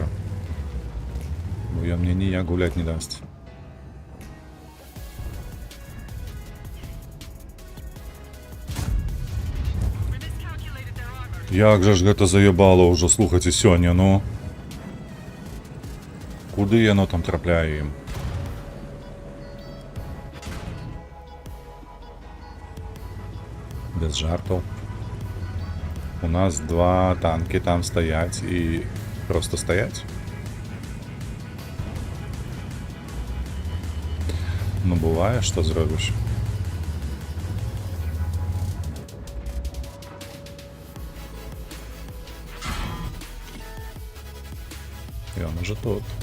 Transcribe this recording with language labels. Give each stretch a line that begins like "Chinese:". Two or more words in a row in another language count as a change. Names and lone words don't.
Ukrainian: Бо я мне ніяк гулять не дасть.
Belarusian: Як же ж гэта заебало ўжо, слухайце, сёння, ну. Куды яно там трапляе ім? Без жартаў.
Ukrainian: У нас 2 танки там стаять і просто стаять. Ну буває, що зробиш.
Russian: І он уже тут.